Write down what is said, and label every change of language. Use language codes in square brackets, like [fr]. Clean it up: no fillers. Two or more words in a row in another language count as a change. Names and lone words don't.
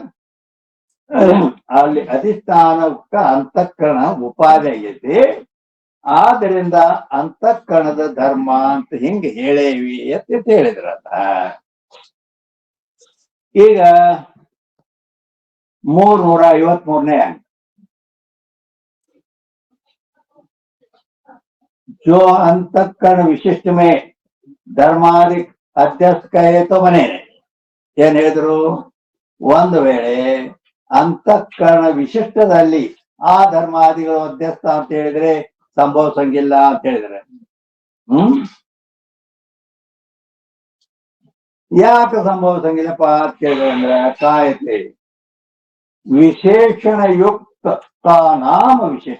[kn] ಏನಂದ್ರ ಅಲ್ಲಿ ಅಧಿಷ್ಠಾನಕ್ಕ ಅಂತಃಕರಣ ಉಪಾಧಿ ಆಗೈತಿ. ಆದ್ದರಿಂದ ಅಂತಃಕರಣದ ಧರ್ಮ ಅಂತ ಹಿಂಗೆ ಹೇಳೇವಿ ಅಂತ ಹೇಳಿದ್ರಲ್ಲ. ಈಗ 353ನೇ ಅಂಕ. [hi] जो अंतःकरण विशिष्ट में धर्मादि अध्यस्त कहे तो बने. [kn] ಏನ್ ಹೇಳಿದ್ರು? ಒಂದು ವೇಳೆ ಅಂತಃಕರಣ ವಿಶಿಷ್ಟದಲ್ಲಿ ಆ ಧರ್ಮಾದಿಗಳು ಅಧ್ಯಸ್ಥ ಅಂತ ಹೇಳಿದ್ರೆ ಸಂಭವಿಸಂಗಿಲ್ಲ ಅಂತ ಹೇಳಿದ್ರೆ, ಯಾಕೆ ಸಂಭವಿಸಂಗಿಲ್ಲಪ್ಪ ಅಂತ ಕೇಳಿದ್ರೆ ಅಂದ್ರೆ ಕಾಯತೆ ವಿಶೇಷಣ ಯುಕ್ತ ನಾಮ ವಿಶಿಷ್ಟ.